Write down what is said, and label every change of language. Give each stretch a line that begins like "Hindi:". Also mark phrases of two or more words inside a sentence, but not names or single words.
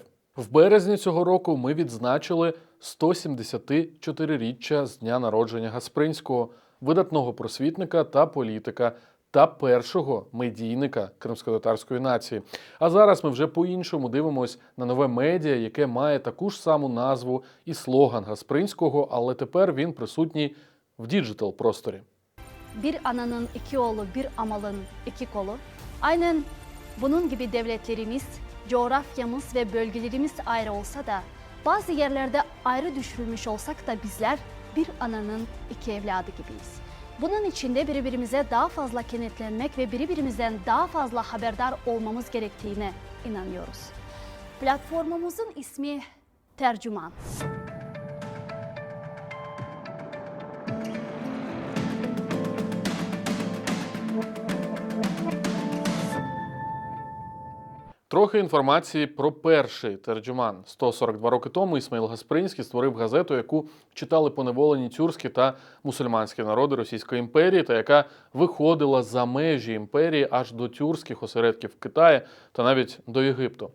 Ukrainian: В березні цього року ми відзначили 174-річчя з дня народження Гаспринського, видатного просвітника та політика, та першого медійника кримськотатарської нації. А зараз ми вже по-іншому дивимось на нове медіа, яке має таку ж саму назву і слоган Гаспринського, але тепер він присутній в діджитал-просторі.
Turkish: Bir ananın iki oğlu, bir amalın iki kolu. Aynen bunun gibi devletlerimiz, coğrafyamız ve bölgelerimiz ayrı olsa da bazı yerlerde ayrı düşürülmüş olsak da bizler bir ananın iki evladı gibiyiz. Bunun için de birbirimize daha fazla kenetlenmek ve birbirimizden daha fazla haberdar olmamız gerektiğine inanıyoruz. Platformumuzun ismi Tercüman.
Ukrainian: Трохи інформації про перший Терджуман. 142 роки тому Ісмаїл Гаспринський створив газету, яку читали поневолені тюркські та мусульманські народи Російської імперії, та яка виходила за межі імперії аж до тюркських осередків в Китаї та навіть до Єгипту.